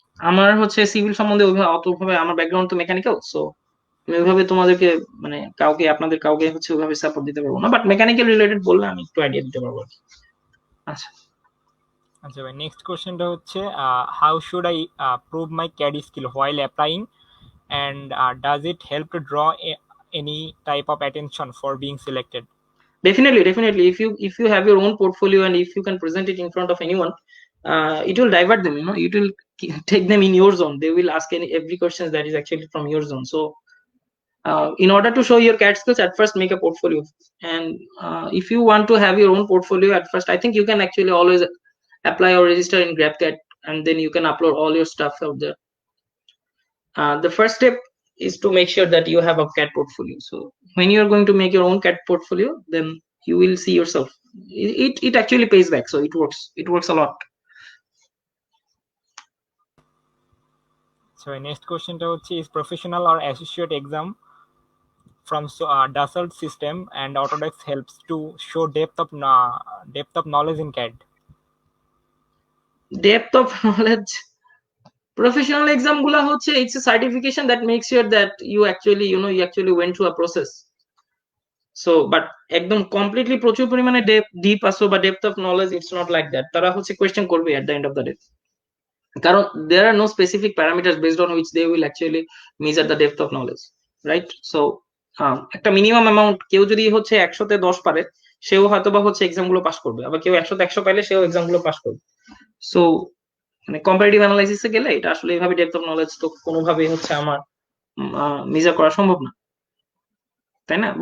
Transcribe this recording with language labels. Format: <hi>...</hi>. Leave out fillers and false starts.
<bn>আমার হচ্ছে সিভিল সম্বন্ধে ওইভাবে অতভাবে, আমার ব্যাকগ্রাউন্ড তো মেকানিক্যাল, সো আমি ওইভাবে তোমাদেরকে মানে কাউকে আপনাদের কাউকে হচ্ছে ওইভাবে সাপোর্ট দিতে পারবো না, বাট মেকানিক্যাল রিলেটেড বললে আমি একটু আইডিয়া দিতে পারবো আর কি। আচ্ছা, আচ্ছা ভাই, নেক্সট কোশ্চেনটা হচ্ছে</bn> <en>How should I prove my CAD skill while applying, and does it help to draw any type of attention for being selected? definitely if you have your own portfolio and if you can present it in front of anyone, it will divert them, it will take them in your zone. They will ask every question that is actually from your zone. So in order to show your CAD skills, at first make a portfolio. And if you want to have your own portfolio at first, I think you can actually always apply or register in GrabCAD, and then you can upload all your stuff out there. The first step is to make sure that you have a CAD portfolio. So when you are going to make your own CAD portfolio, then you will see yourself. It actually pays back, so it works a lot. So next</en> <bn>কোশ্চেনটা হচ্ছে,</bn> <en>is professional or associate exam from Dassault system and Autodesk helps to show depth of knowledge in CAD? Depth of knowledge, professional exam</en> <bn>গুলা হচ্ছে</bn> <en>it's a certification that makes sure that you actually you actually went through a process.</en> <bn>So but একদম completely প্রচুর পরিমাণে deep আসো বা depth of knowledge,</bn> <en>It's not like that.</en> <bn>তারা হচ্ছে question করবে at the end of the day, কারণ</bn> <en>there are no specific parameters based on which they will actually measure the depth of knowledge, right?</en> <bn>So একটা minimum amount, কেউ যদি হচ্ছে 100-তে 10 পারে, সেও হয়তো বা হচ্ছে এক্সাম গুলো পাস করবে, আবার কেউ 100-তে 100 পাইলে সেও এক্সাম গুলো পাস করবে। সো মানে কম্পারেটিভ অ্যানালাইসিসে গেলে এটা আসলে এইভাবে ডেপথ অফ নলেজ তো কোনোভাবেই হচ্ছে আমার মেজার করা সম্ভব না, তাই না?</bn>